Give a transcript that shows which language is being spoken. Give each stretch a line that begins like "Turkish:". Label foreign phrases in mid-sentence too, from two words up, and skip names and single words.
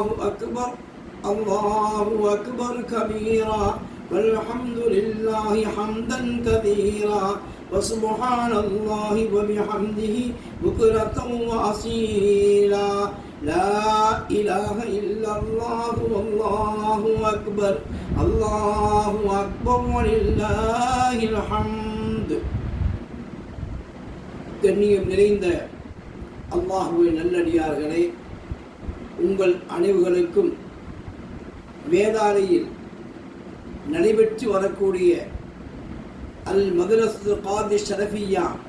Arabic: أكبر الله أكبر كبيرا والحمد لله حمدا كثيرا وسبحان الله وبحمده بكرة وأصيلا لا إله إلا الله والله أكبر الله أكبر ولله الحمد.
Tamil: கண்ணியம் நிறைந்த அல்லாஹ்வின் நல்லடியார்களே, உங்கள் அனைவர்களுக்கும் வேதாலையில் நடைபெற்று வரக்கூடிய அல் மதரசு காதி ஷரஃபியா